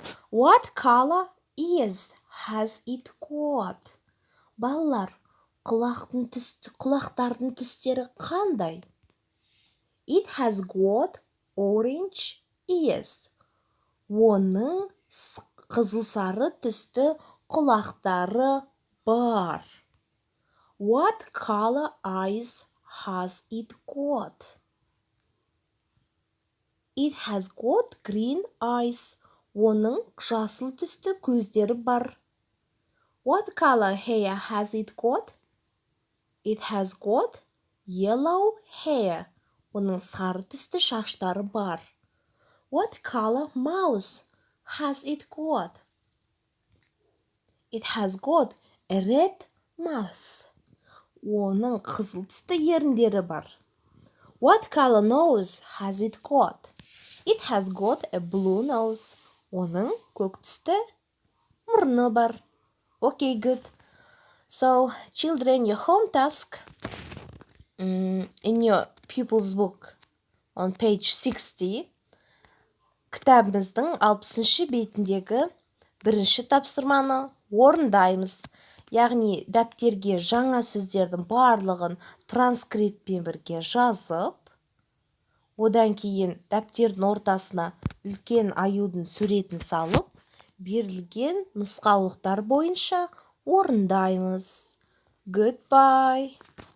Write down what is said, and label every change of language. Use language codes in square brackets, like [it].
[en] What color ears has it got? [kk] Балалар, құлақтардың түстері қандай? [en] It has got orange ears. [kk] Оның қызыл-сары түсті құлақтары бар. [en] What color eyes has it got? It has got green eyes. [kk] Оның жасыл түсті көздері бар. [en] What color hair has it got? It has got yellow hair. [kk] Оның сары түсті шаштары бар. [en] What color mouse has it got? It has got a red mouth. [kk] Оның қызыл түсті еріндері бар. [en] What color nose has it got? It has got a blue nose. [kk] Оның көк түсті мұрны бар. [en] Okay, good. So, children, your home task in your pupil's book on page 60, [kk] кітабымыздың 60-шы бетіндегі бірінші тапсырманы орындаймыз. Яғни дәптерге жаңа сөздердің барлығын транскриптпен бірге жазып, одан кейін дәптердің ортасына үлкен аюдың суретін салып, берілген нұсқаулықтар бойынша орындаймыз. [en] Goodbye.